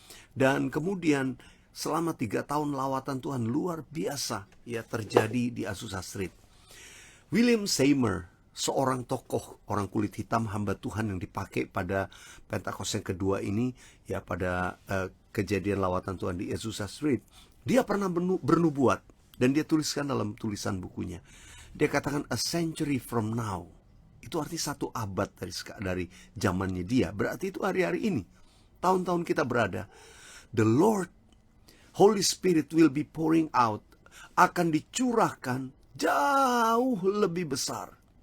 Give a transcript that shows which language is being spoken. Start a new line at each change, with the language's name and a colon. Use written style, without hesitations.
Indonesian: Dan kemudian selama 3 tahun lawatan Tuhan luar biasa, ya, terjadi di Azusa Street. William Seymour, seorang tokoh orang kulit hitam hamba Tuhan yang dipakai pada Pentakost yang kedua ini, ya, pada kejadian lawatan Tuhan di Azusa Street. Dia pernah bernubuat, dan dia tuliskan dalam tulisan bukunya. Dia katakan
English: a century from now.
Indonesian: Itu artinya 1 abad dari zamannya dia. Berarti itu hari-hari ini, tahun-tahun kita berada.
English: The Lord, Holy Spirit will be pouring out.
Indonesian: Akan dicurahkan jauh lebih besar.